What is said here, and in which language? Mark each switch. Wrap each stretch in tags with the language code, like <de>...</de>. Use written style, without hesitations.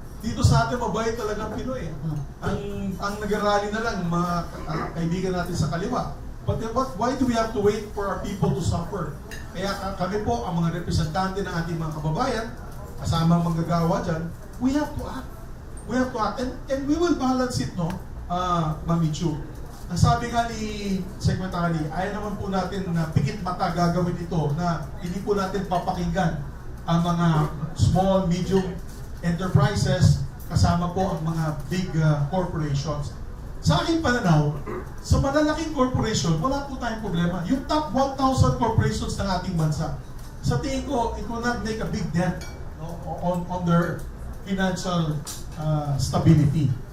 <tl>Dito sa atin, mabait talaga ang Pinoy. Ang nag-rally na lang, mga kaibigan natin sa kaliwa.</tl> <en>But why do we have to wait for our people to suffer?</en> <tl>Kaya kami po, ang mga representante ng ating mga kababayan, kasama ang manggagawa dyan,</tl> <en>we have to act. We have to act.</en> <tl>And we will balance it, no, Marichu. Ang sabi nga ni Secretary, ayaw naman po natin na pikit mata gagawin ito, na hindi po natin papakinggan ang mga small, medium enterprises, kasama po ang mga big corporations. Sa aking pananaw, sa malalaking corporation, wala po tayong problema. Yung top 1,000 corporations ng ating bansa, sa tingin ko,</tl> <en>it will not make a big dent, no, on their financial stability.</en>